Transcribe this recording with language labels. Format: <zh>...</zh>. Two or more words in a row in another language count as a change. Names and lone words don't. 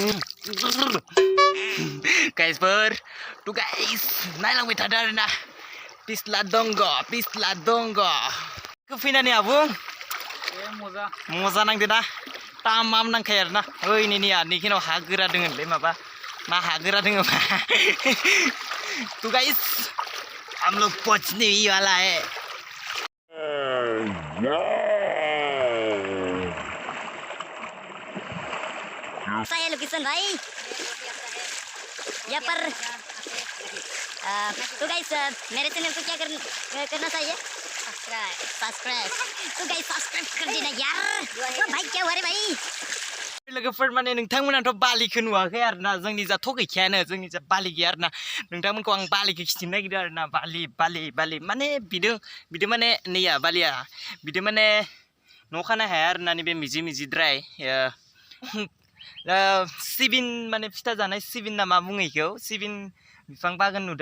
<brx>गाइसफोर थ' गाइस नायलांबाय थादो आरोना पिछला दंग फैनानै आबुं मजा नांदो ना तामाम नांखायो आरोना ओइ नैनिया नैखिनाव हा गोरा दोङोलै माबा ना हा गोरा दोङो तो गाइस</brx> <hi>हम लोग पहुंचने ही वाला है ऐसा है लोकेशन भाई यहाँ पर तो गाइस मेरे चैनल को क्या करना चाहिए सब्सक्राइब तो गाइस सब्सक्राइब कर देना यार तो भाई क्या हुआ रे भाई</hi> <brx>लोगोफोर माने नोंथांमोनाथ' बालिखौ नुवाखै आरोना जोंनि जा थ' गैखायानो जोंनि जा बालि गैया आरोना नोंथांमोनखौ आं बालिखौ खिथिनो नागिरदों आरोना बालि माने बिदि माने नैया बालिया बिदि माने न' खानो हाया आरोना नैबे मिजिद्राय सिबिन माने फिथा जानाय सिबिन ना मा बुङो इखौ सिबिन बिफां बागान नुदों</brx>